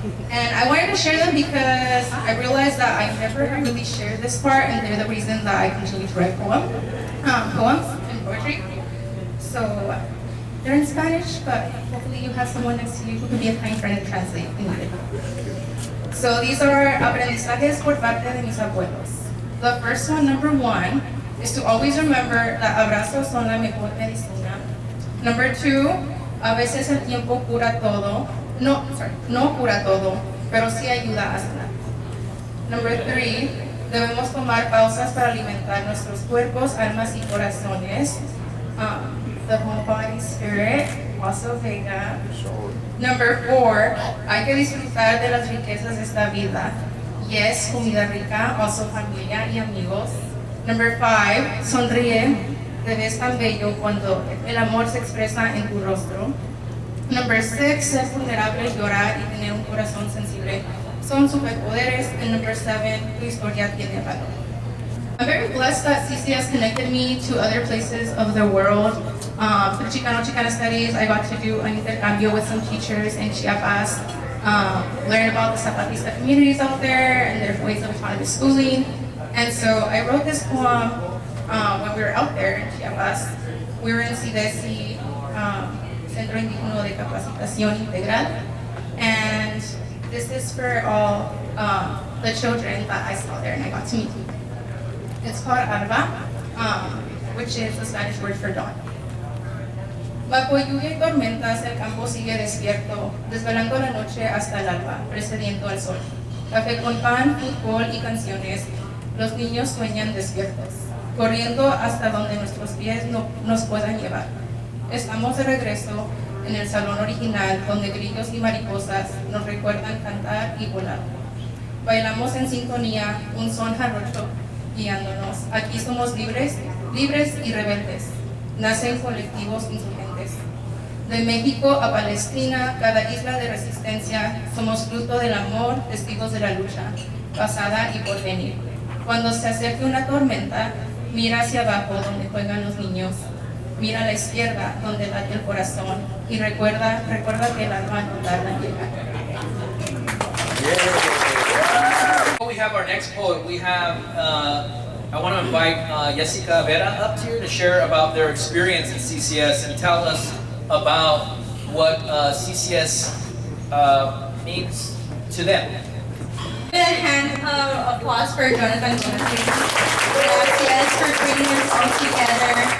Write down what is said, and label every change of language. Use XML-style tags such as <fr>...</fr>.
<en>And I wanted to share them because I realized that I never really shared this part, and they're the reason that I continue to write poems and poetry. So they're in Spanish, but hopefully you have someone next to you who can be a kind friend and translate if needed. So these are</en> <es>aprendizajes por parte de mis abuelos.</es> <en>The first one, number 1, is to always remember that</en> <es>abrazos son la mejor medicina.</es> <en>Number 2,</en> <es>a veces el tiempo cura todo. No cura todo, pero sí ayuda a sanar.</es> <en>Number 3,</en> <es>debemos tomar pausas para alimentar nuestros cuerpos, almas y corazones.</es> <en>The whole body, spirit, also Vega. Number 4,</en> <es>hay que disfrutar de las riquezas de esta vida. Yes, comida rica, also familia y amigos.</es> <en>Number 5,</en> <es>sonríe, te ves tan bello cuando el amor se expresa en tu rostro.</es> <en>Number 6,</en> <es>ser vulnerable, llorar y tener un corazón sensible son superpoderes.</es> <en>And number 7,</en> <es>tu historia tiene valor.</es> <en>I'm very blessed that CCS connected me to other places of the world. Through Chicana Chicano Studies, I got to do an intercambio with some teachers in Chiapas, learn about the Zapatista communities out there and their ways of autonomous schooling. And so I wrote this poem when we were out there in Chiapas. We were in CDESI, Centro Indígena de Capacitación Integral, and this is for all the children that I saw there and I got to meet. It's called Alba, which is the Spanish word for dawn.</en> <es>Bajo lluvia y tormentas, el campo sigue despierto, desvelando la noche hasta el alba, precediendo al sol. Café con pan, fútbol y canciones, Los niños sueñan despiertos, corriendo hasta donde nuestros pies no nos puedan llevar. Estamos de regreso en el salón original donde grillos y mariposas nos recuerdan cantar y volar. Bailamos en sintonía un son jarocho guiándonos. Aquí somos libres y rebeldes. Nacen colectivos insurgentes. De México a Palestina, cada isla de resistencia, somos fruto del amor, testigos de la lucha, pasada y por venir. Cuando se acerque una tormenta, mira hacia abajo donde juegan los niños. Mira a la izquierda donde late el corazón y recuerda que el alma no tarda en llegar.</es> <en>We have our next poet. We have, I want to invite Jessica Vera up here to share about their experience in CCS and tell us about what CCS means to them. A hand of applause for Jonathan. Gracias for bringing us all together.</en>